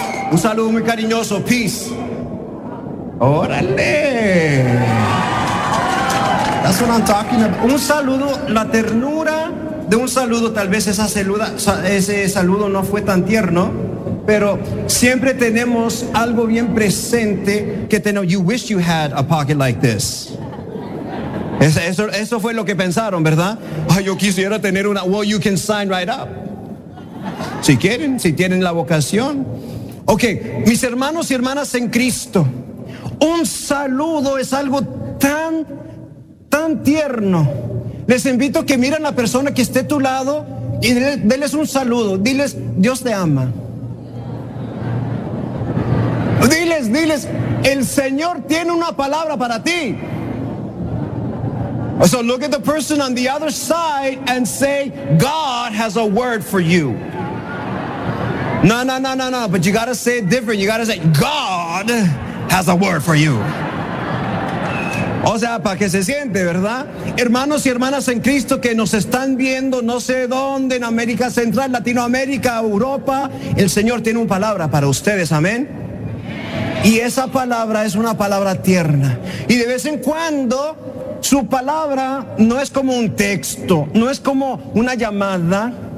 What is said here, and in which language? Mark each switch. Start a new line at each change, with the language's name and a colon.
Spanish: Un saludo muy cariñoso. Peace. Órale.
English: That's what I'm talking about.
Spanish: Un saludo, la ternura de un saludo. Tal vez ese saludo no fue tan tierno. Pero siempre tenemos algo bien presente que tenemos.
English: You wish you had a pocket like this.
Spanish: Eso fue lo que pensaron, ¿verdad? Ay, yo quisiera tener una.
English: Well, you can sign right up.
Spanish: Si quieren, si tienen la vocación. Ok, mis hermanos y hermanas en Cristo, un saludo es algo tan, tan tierno. Les invito a que miren a la persona que esté a tu lado y denles un saludo. Diles, Dios te ama. Diles, el Señor tiene una palabra para ti.
English: So look at the person on the other side and say, God has a word for you. No, but you gotta say it different. You gotta say, God has a word for you.
Spanish: O sea, para que se siente, ¿verdad? Hermanos y hermanas en Cristo que nos están viendo, no sé dónde, en América Central, Latinoamérica, Europa, el Señor tiene una palabra para ustedes, amén. Y esa palabra es una palabra tierna. Y de vez en cuando, su palabra no es como un texto, no es como una llamada.